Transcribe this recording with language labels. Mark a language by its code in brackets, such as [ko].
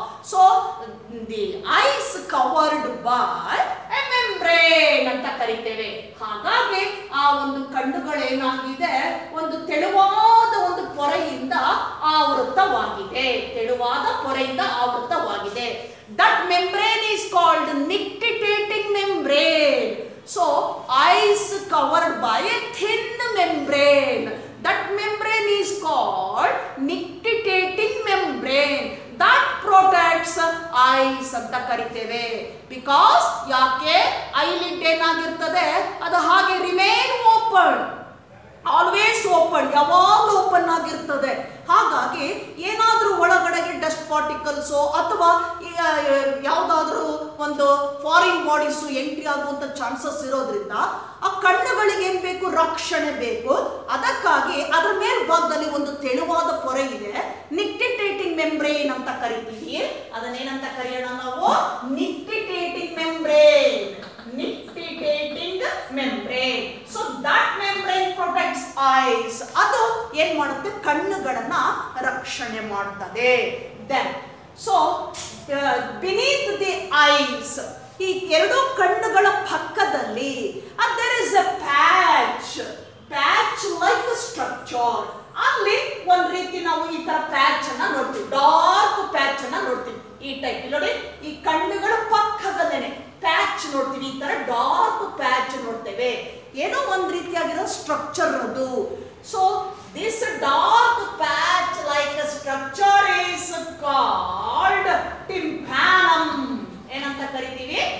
[en] so the eyes covered by a membrane [kn] ಅಂತ ಕರಿತೇವೆ. ಹಾಗಾಗಿ ಆ ಒಂದು ಕಣ್ಣುಗಳೇನಾಗಿದೆ, ಒಂದು ತೆಳುವಾದ ಒಂದು ಪೊರೆಯಿಂದ ಆವೃತವಾಗಿದೆ, ತೆಳುವಾದ ಪೊರೆಯಿಂದ ಆವೃತವಾಗಿದೆ. [en] That membrane is called nictitating membrane. So eyes covered by a thin membrane. That membrane is called nictitating membrane. That protects eyes [kn] ಅಂತ ಕರಿತೇವೆ. Because ಯಾಕೆ ಐಲಿಡ್ ಏನಾಗಿರ್ತದೆ, ಅದು ಹಾಗೆ [en] remain open, always open, [kn] ಯಾವಾಗಲೂ ಓಪನ್ ಆಗಿರ್ತದೆ. ಹಾಗಾಗಿ ಏನಾದರೂ ಒಳಗಡೆಗೆ ಡಸ್ಟ್ ಪಾರ್ಟಿಕಲ್ಸು ಅಥವಾ ಯಾವುದಾದ್ರೂ ಒಂದು ಫಾರಿನ್ ಬಾಡೀಸು ಎಂಟ್ರಿ ಆಗುವಂಥ ಚಾನ್ಸಸ್ ಇರೋದ್ರಿಂದ ಆ ಕಣ್ಣುಗಳಿಗೆ ಏನು ಬೇಕು, ರಕ್ಷಣೆ ಬೇಕು. ಅದಕ್ಕಾಗಿ ಅದರ ಮೇಲ್ಭಾಗದಲ್ಲಿ ಒಂದು ತೆಳುವಾದ ಪೊರೆ ಇದೆ, ನಿಕ್ಟಿಟೇಟಿಂಗ್ ಮೆಂಬ್ರೇನ್ ಅಂತ ಕರಿತೀವಿ. ಅದನ್ನೇನಂತ ಕರೆಯೋಣ ನಾವು, ನಿಕ್ಟಿಟೇಟಿಂಗ್ membrane, ನಿಕ್ಟಿಟೇಟಿಂಗ್ membrane. [en] So that membrane protects eyes. [kn] ಅದು ಏನ್ ಮಾಡುತ್ತೆ, ಕಣ್ಣುಗಳನ್ನ ರಕ್ಷಣೆ ಮಾಡ್ತದೆ. [en] then so beneath the eyes, [kn] ಈ ಎರಡು ಕಣ್ಣುಗಳ ಪಕ್ಕದಲ್ಲಿ [en] there is a patch like a structure. [kn] ಅಲ್ಲಿ ಒಂದ್ ರೀತಿ ನಾವು ಈ ತರ ಪ್ಯಾಚ್ ಅನ್ನ ನೋಡ್ತೀವಿ, ಡಾರ್ಕ್ ಪ್ಯಾಚ್ ಅನ್ನ ನೋಡ್ತೀವಿ. ಈ ಟೈಪ್ ನೋಡಿ, ಈ ಕಣ್ಣುಗಳ ಪಕ್ಕದಲ್ಲೇನೆ ಪ್ಯಾಚ್ ನೋಡ್ತೀವಿ, ಈ ತರ ಡಾರ್ಕ್ ಪ್ಯಾಚ್ ನೋಡ್ತೇವೆ. ಏನೋ ಒಂದ್ ರೀತಿಯಾಗಿರೋ ಸ್ಟ್ರಕ್ಚರ್ ಅದು. [en] So this dark patch like structure is called tympanum. [kn] ಏನಂತ ಕರಿತೀವಿ?